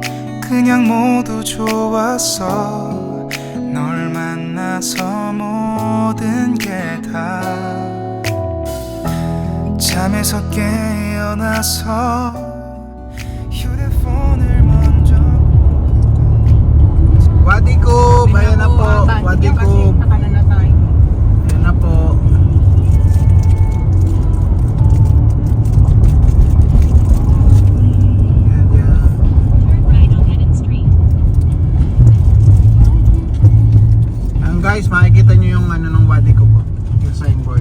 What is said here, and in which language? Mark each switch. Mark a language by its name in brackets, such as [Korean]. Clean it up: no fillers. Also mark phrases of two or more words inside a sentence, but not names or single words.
[Korean] 그냥 모두 좋았어. 널 만나서 모든 게 다 잠에서 깨어나서 휴대폰을 먼저 [Filipino] Wadikub, ayan na po, Wadikub. Ayan na po. Ayan guys, makikita nyo yung ano ng Wadikub po, yung signboard.